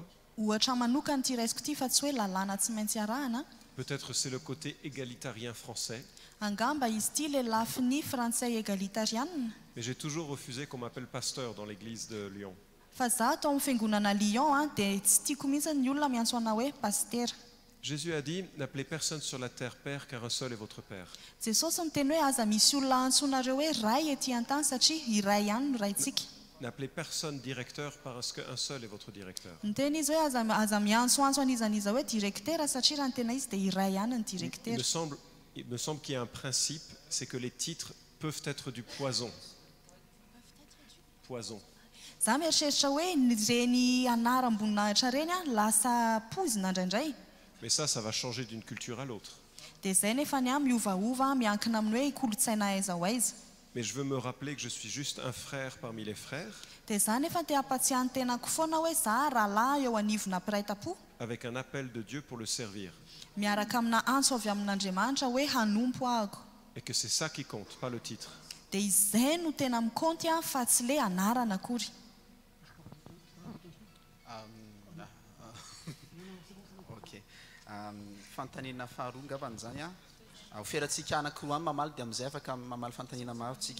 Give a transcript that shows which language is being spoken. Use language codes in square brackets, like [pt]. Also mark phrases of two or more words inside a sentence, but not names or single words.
[mg] Ohatra manokana ty raisiko ty fa tsy hoe lalàna tsy maintsy arahana. [fr] Peut-être c'est le côté égalitarien français. [mg] Angamba izy ty le lafiny frantsay égalitarianina. [fr] Mais j'ai toujours refusé qu'on m'appelle pasteur dans l'église de Lyon. [mg] Fa za tao amin'ny fiangonana Lyon dia tsy tiako mihitsy ny olona miantso anao hoe pastera. [fr] Jésus a dit, n'appelez personne sur la terre père, car un seul est votre père. [mg] Jesosy niteny hoe aza misy olona antsonareo hoe ray etỳ an-tany satria iray ihany no raintsika. [fr] N'appelez personne directeur parce qu'un seul est votre directeur. [mg] Niteny izy hoe aza miantsoantso an'izaniza hoe direktera satria raha ny tena izy dia iray ihany ny [fr] Il [mg] direktera. [fr] me semble qu'il y a un principe, c'est que les titres peuvent être du poison. Poison. [mg] Za mieritreritra hoe reny anaram-boninahitra reny lasa pozina indraindray. [fr] Mais ça va changer d'une culture à l'autre. [mg] Dia izay nefa ny miovaova miankina amin'ny hoe kolotsaina aiza ho aiza. [fr] Mais je veux me rappeler que je suis juste un frère parmi les frères, [mg] Dia za nefa te hampatsiahany tenako foana hoe za rahalahy eo anivona mpiray-tam-po, [fr] avec un appel de Dieu pour le servir. [mg] miaraka amina antso avy amin'Andriamanitra hoe hanompo ahako. [fr] Et que c'est ça qui compte, pas le titre. [mg] Dia izay no tena mikonty fa tsy le anarana akory. Ok. Fanontaniana faharoa ngamba n'izany ho ferantsika anankiroa any mamaly dia amin'izay afaka mamaly fanontaniana maro tsika.